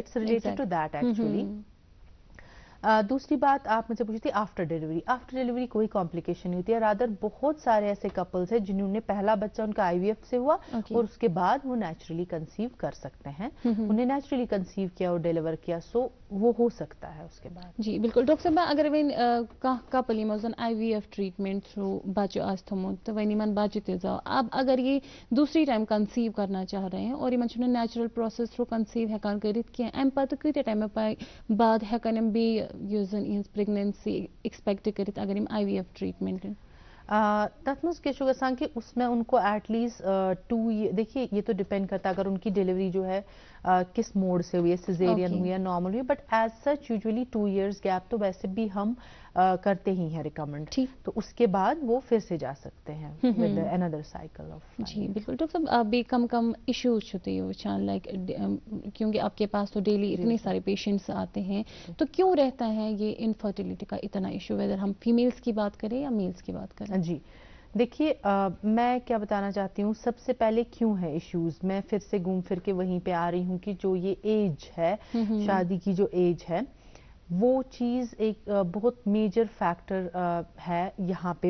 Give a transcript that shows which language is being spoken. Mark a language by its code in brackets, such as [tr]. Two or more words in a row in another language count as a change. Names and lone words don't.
[en] it's related to that actually. [ur] دوسری بات آپ مجھ سے پوچھی تھی [en] after delivery [ur] کوئی کمپلیکیشن نہیں ہوتی ہے. رادر بہت سارے ایسے کپلز ہیں جنہوں نے پہلا بچہ ان کا IVF سے ہوا اور اس کے بعد وہ [en] naturally conceive [ur] کر سکتے ہیں. انہیں [en] naturally conceive [ur] کیا اور ڈیلیور کیا سو وہ ہو سکتا ہے اس کے بعد. جی بالکل [ks] ڈاکٹر صاحب اگر ون کپل یمو زن [en] IVF treatment through [ks] بچہ آس تھومت تو ون یمن بچہ تہ زاو [ur] اب اگر یہ دوسری ٹائم کنسیو کرنا چاہ رہے ہیں اور [ks] یمن چھنہ [en] natural process through [ks] کنسیو ہیکان کرت کی ام پتہ کۭتیاہ ٹائم بعد ہیکن یم بیٚیہِ یُس زن یہنز [en] pregnancy expect [ks] کرت اگر یم [en] IVF treatment [ks] تک مز کیا گژھان [ur] کہ اس میں ان کو [en] at least [ur] 2 دیکھیے یہ تو ڈپینڈ کرتا ہے اگر ان کی ڈیلیوری جو ہے کس موڈ سے ہوئی ہے سیزیرین ہوئی ہے نارمل ہوئی [en] but as such usually 2 years gap [ur] تو ویسے بھی ہم کرتے ہی ہیں ریکمنڈ تو اس کے بعد وہ پھر سے جا سکتے ہیں [en] with another cycle of. [ur] جی بالکل ڈاکٹر صاحب [ks] بیٚیہِ کم ایشوز چھو تُہۍ وٕچھان [ur] لائک کیونکہ آپ کے پاس تو ڈیلی اتنے سارے پیشنٹس آتے ہیں تو کیوں رہتا ہے یہ انفرٹیلٹی کا اتنا ایشو ویدر ہم فیمیلس کی بات کریں یا میلس کی بات کریں؟ جی دیکھیے میں کیا بتانا چاہتی ہوں سب سے پہلے کیوں ہے ایشوز میں پھر سے گھوم پھر کے وہیں پہ آ رہی ہوں کہ جو یہ ایج ہے شادی کی جو ایج ہے وہ چیز ایک بہت [en] major factor [ur] ہے یہاں پہ.